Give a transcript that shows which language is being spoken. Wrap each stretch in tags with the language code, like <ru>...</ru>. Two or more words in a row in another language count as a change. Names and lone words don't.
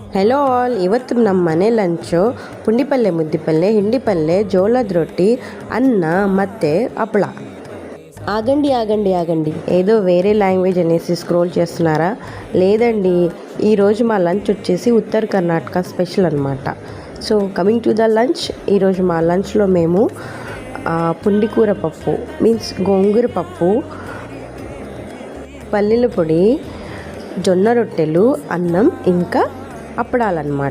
<en>hello all,</en> <kn>ಇವತ್ತು ನಮ್ಮ ಮನೆ ಲಂಚು ಪುಂಡಿಪಲ್ಲೆ, ಮುದ್ದಿಪಲ್ಲೆ, ಹಿಂಡಿಪಲ್ಲೆ, ಜೋಳದ ರೊಟ್ಟಿ, ಅನ್ನ ಮತ್ತು ಅಪ್ಪಳ.</kn> <te>ఆగండి ఏదో వేరే లాంగ్వేజ్ అనేసి స్క్రోల్ చేస్తున్నారా? లేదండి, ఈరోజు మా లంచ్ వచ్చేసి ఉత్తర కర్ణాటక స్పెషల్ అనమాట.</te> <en>so coming to the lunch,</en> <te>ఈరోజు మా లంచ్లో మేము పుండికూర పప్పు మీన్స్ గోంగూర పప్పు, పల్లీల పొడి, జొన్న రొట్టెలు, అన్నం ఇంకా అప్పడాలన్నమాట.</te>